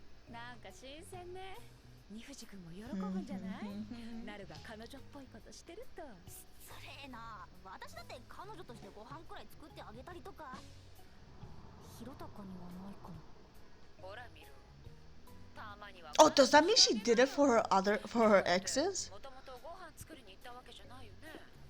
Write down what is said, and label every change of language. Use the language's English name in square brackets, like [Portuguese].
[Japanese] なんか新鮮ね。二藤君も喜ぶんじゃない？なるが彼女っぽいことしてると。失礼な。私だって彼女としてご飯くらい作ってあげたりとか。ひろたかにはないかも。ほら見ろ。たまには。 [English] Oh, does that mean she did it for her exes? [Japanese] もともとご飯作りに行ったわけじゃないよね。